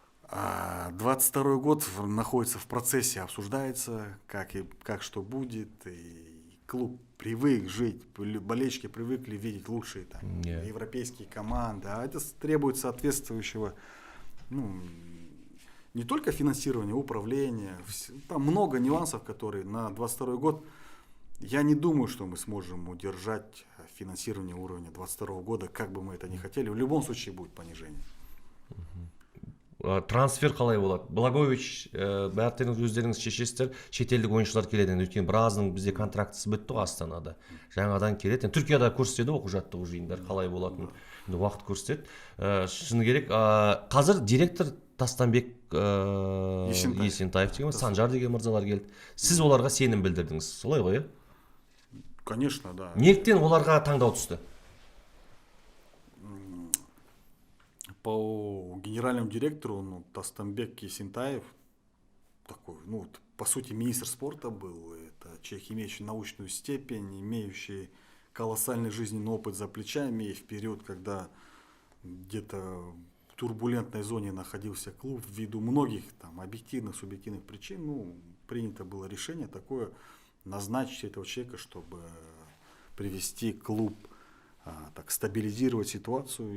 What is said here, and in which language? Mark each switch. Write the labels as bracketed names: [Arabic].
[Russian] 22 год находится в процессе, обсуждается, как что будет, и клуб привык жить, болельщики привыкли видеть лучшие там, европейские команды, а это требует соответствующего, ну, не только финансирования, управления, там много нюансов, которые на 22 год, я не думаю, что мы сможем удержать финансирование уровня 22 года, как бы мы это ни хотели, в любом случае будет понижение. [Kazakh] Трансфер қалай болады? Благович, бәртеріңіз өздеріңіз шешесіздер, шетелдік ойыншылар келеді. Өйткені біразының бізде контрактысы бітті ғой Астанада. Жаңадан келеді. Түркияда көрсетеді оқу жаттығу жиындар қалай болатынын. Енді уақыт көрсетеді. Шыны керек, қазір директор Тастанбек Есентаев деген, Санжар деген мырзалар келді. Сіз оларға сенім білдірдіңіз. Солай ғой, [Russian] Конечно, да. [Kazakh] Неліктен оларға таңдау түсті? [Russian] По генеральному директору, Тастанбек Есентаев, такой, по сути, министр спорта был. Это человек, имеющий научную степень, имеющий колоссальный жизненный опыт за плечами. И в период, когда где-то в турбулентной зоне находился клуб, ввиду многих там объективных, субъективных причин, принято было решение такое, назначить этого человека, чтобы привести клуб, так стабилизировать ситуацию.